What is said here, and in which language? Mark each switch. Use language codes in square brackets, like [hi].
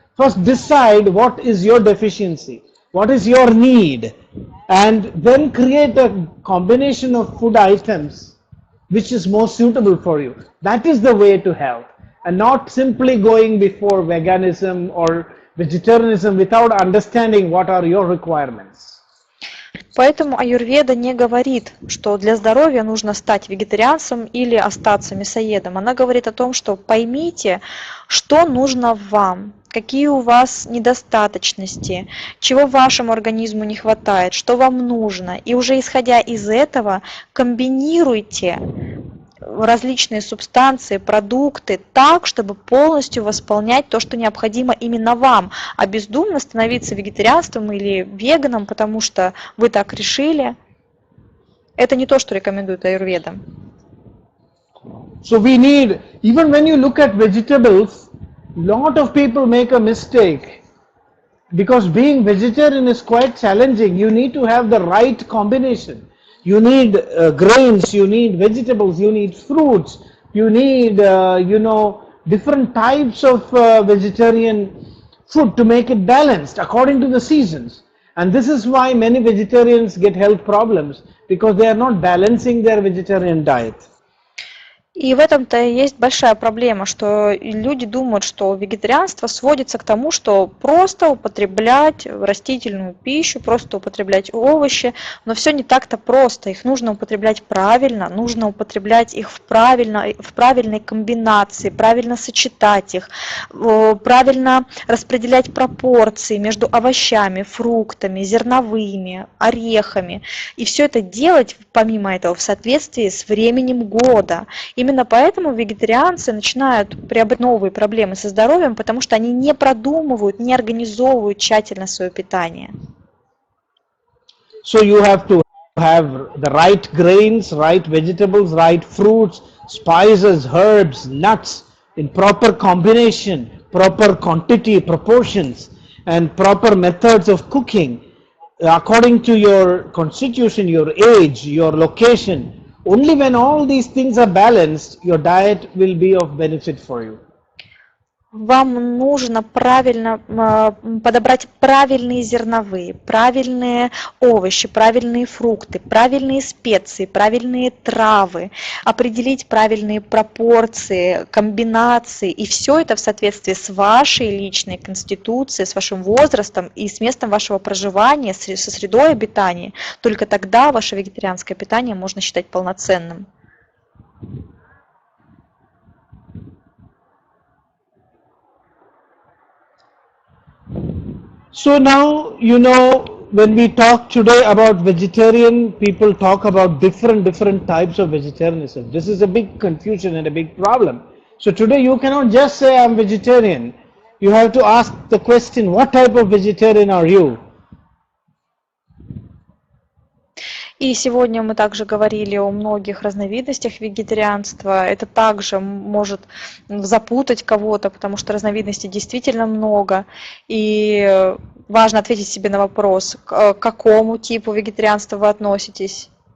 [en] First decide what is your deficiency, what is your need, and then create a combination of food items which is more suitable for you. That is the way to health, and not simply going before veganism or vegetarianism without understanding what are your requirements. [ru] Поэтому аюрведа не говорит, что для здоровья нужно стать вегетарианцем или остаться мясоедом. Она говорит о том, что поймите, что нужно вам, какие у вас недостаточности, чего вашему организму не хватает, что вам нужно. И уже исходя из этого комбинируйте различные субстанции, продукты так, чтобы полностью восполнять то, что необходимо именно вам, а бездумно становиться вегетарианством или веганом, потому что вы так решили, это не то, что рекомендует аюрведа. [en] So we need, even when you look at vegetables, lot of people make a mistake because being vegetarian is quite challenging. You need to have the right combination. You need grains, you need vegetables, you need fruits, you need, different types of vegetarian food to make it balanced according to the seasons. And this is why many vegetarians get health problems because they are not balancing their vegetarian diet. [ru] И в этом-то и есть большая проблема, что люди думают, что вегетарианство сводится к тому, что просто употреблять растительную пищу, просто употреблять овощи, но все не так-то просто. Их нужно употреблять правильно, нужно употреблять их в правильной комбинации, правильно сочетать их, правильно распределять пропорции между овощами, фруктами, зерновыми, орехами. И все это делать, помимо этого, в соответствии с временем года. Именно поэтому вегетарианцы начинают приобретать новые проблемы со здоровьем, потому что они не продумывают, не организовывают тщательно свое питание. [en] So you have to have the right grains, right vegetables, right fruits, spices, herbs, nuts in proper combination, proper quantity, proportions, and proper methods of cooking according to your constitution, your age, your location. Only when all these things are balanced, your diet will be of benefit for you. [ru] Вам нужно правильно подобрать правильные зерновые, правильные овощи, правильные фрукты, правильные специи, правильные травы, определить правильные пропорции, комбинации. И все это в соответствии с вашей личной конституцией, с вашим возрастом и с местом вашего проживания, со средой обитания. Только тогда ваше вегетарианское питание можно считать полноценным. [en] So now, when we talk today about vegetarian, people talk about different types of vegetarianism. This is a big confusion and a big problem. So today you cannot just say I'm vegetarian. You have to ask the question, what type of vegetarian are you? [ru] И сегодня мы также говорили о многих разновидностях вегетарианства. Это также может запутать кого-то, потому что разновидностей действительно много. И важно ответить себе на вопрос, к какому типу вегетарианства вы относитесь.